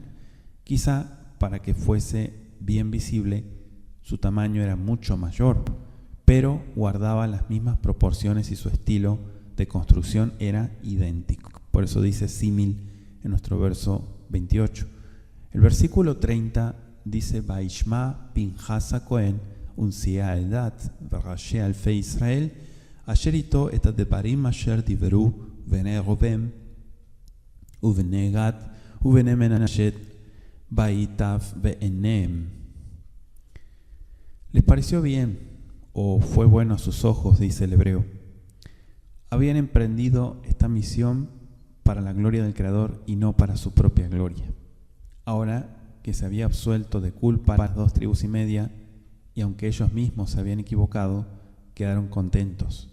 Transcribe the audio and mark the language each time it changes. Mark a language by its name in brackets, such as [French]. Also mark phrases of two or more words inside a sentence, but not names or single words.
[Spanish] Quizá para que fuese bien visible, su tamaño era mucho mayor, pero guardaba las mismas proporciones y su estilo de construcción era idéntico. Por eso dice símil en nuestro verso 28. El versículo 30 dice: [Hebrew] וישמע פינחס הכהן ונשיאי העדה וראשי אלפי ישראל אשר אתו את הדברים אשר דברו בני ראובן ובני גד ובני מנשה וייטב בעיניהם. [Spanish] Les pareció bien, o fue bueno a sus ojos, dice el hebreo. Habían emprendido esta misión para la gloria del Creador y no para su propia gloria. Ahora que se había absuelto de culpa a las 2 tribus y media, y aunque ellos mismos se habían equivocado, quedaron contentos.